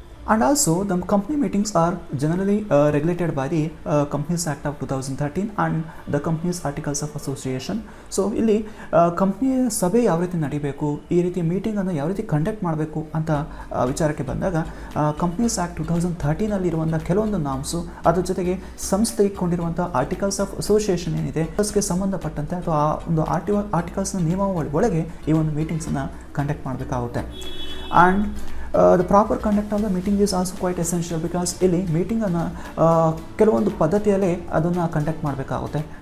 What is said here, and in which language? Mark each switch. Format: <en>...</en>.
<en>And also, the company meetings are generally regulated by the Companies Act of 2013 and the Companies Articles of Association.</en> <kn>So ಇಲ್ಲಿ ಕಂಪ್ನಿಯ ಸಭೆ ಯಾವ ರೀತಿ ನಡೀಬೇಕು, ಈ ರೀತಿ ಮೀಟಿಂಗನ್ನು ಯಾವ ರೀತಿ ಕಂಡಕ್ಟ್ ಮಾಡಬೇಕು ಅಂತ ವಿಚಾರಕ್ಕೆ ಬಂದಾಗ ಕಂಪ್ನೀಸ್ ಆ್ಯಕ್ಟ್ 2013 ಕೆಲವೊಂದು ನಾಮ್ಸು, ಅದ್ರ ಜೊತೆಗೆ ಸಂಸ್ಥೆ ಇಟ್ಕೊಂಡಿರುವಂಥ ಆರ್ಟಿಕಲ್ಸ್ ಆಫ್ ಅಸೋಸಿಯೇಷನ್ ಏನಿದೆ ಅದಕ್ಕೆ ಸಂಬಂಧಪಟ್ಟಂತೆ ಅಥವಾ ಆ ಒಂದು ಆರ್ಟಿಕಲ್ಸ್ನ ನಿಯಮಾವಳಿ ಒಳಗೆ ಈ ಒಂದು ಮೀಟಿಂಗ್ಸನ್ನು ಕಂಡಕ್ಟ್ ಮಾಡಬೇಕಾಗುತ್ತೆ.</kn> <en>and the proper conduct of the meeting is also quite essential because</en> <kn>ಇಲ್ಲಿ ಮೀಟಿಂಗನ್ನು ಕೆಲವೊಂದು ಪದ್ಧತಿಯಲ್ಲೇ ಅದನ್ನು ಕಂಡಕ್ಟ್ ಮಾಡಬೇಕಾಗುತ್ತೆ.</kn>